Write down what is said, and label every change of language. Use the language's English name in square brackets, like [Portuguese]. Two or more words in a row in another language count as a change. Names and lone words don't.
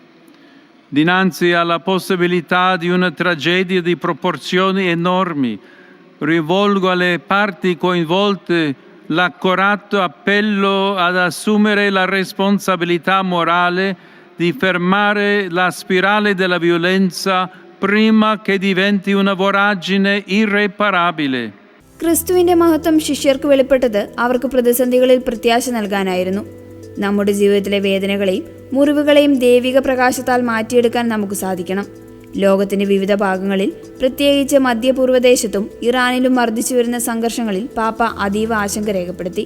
[Italian] Dinanzi alla possibilità di una tragedia di proporzioni enormi, rivolgo alle parti coinvolte l'accorato appello ad assumere la responsabilità morale di fermare la spirale della violenza prima che diventi una voragine irreparabile. [Malayalam] ക്രിസ്തുവിന്റെ മഹത്വം ശിഷ്യർക്ക് വെളിപ്പെട്ടത് അവർക്ക് പ്രതിസന്ധികളിൽ പ്രത്യാശ നൽകാനായിരുന്നു. നമ്മുടെ ജീവിതത്തിലെ വേദനകളെയും മുറിവുകളെയും ദൈവിക പ്രകാശത്താൽ മാറ്റിയെടുക്കാൻ നമുക്ക് സാധിക്കണം. ലോകത്തിന്റെ വിവിധ ഭാഗങ്ങളിൽ, പ്രത്യേകിച്ച് മധ്യപൂർവ്വദേശത്തും ഇറാനിലും വർദ്ധിച്ചു വരുന്ന സംഘർഷങ്ങളിൽ പാപ്പ അതീവ ആശങ്ക രേഖപ്പെടുത്തി.